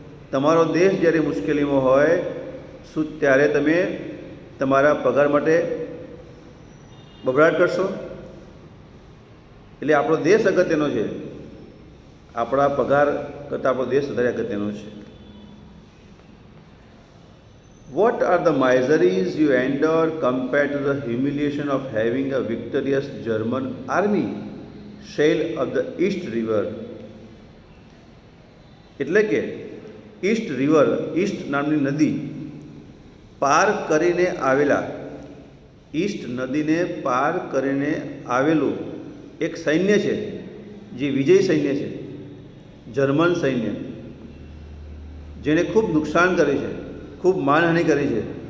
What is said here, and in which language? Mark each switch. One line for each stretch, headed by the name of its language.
Gujarati: તમારો દેશ જ્યારે મુશ્કેલીમાં હોય, શું ત્યારે તમે તમારા પગાર માટે બબડાટ કરશો? એટલે આપણો દેશ અગત્યનો છે, આપણા પગાર કરતાં આપણો દેશ વધારે અગત્યનો છે.
English: What are the miseries you endure compared to the humiliation of having a victorious German army sail up the East River?
Gujarati: એટલે કે ઈસ્ટ રિવર, ઈસ્ટ નામની નદી પાર કરીને આવેલા, ઈસ્ટ નદીને પાર કરીને આવેલું એક સૈન્ય છે, જે વિજય સૈન્ય છે, જર્મન સૈન્ય, જેણે ખૂબ નુકસાન કર્યું છે, ખૂબ માનહાનિ કરી છે.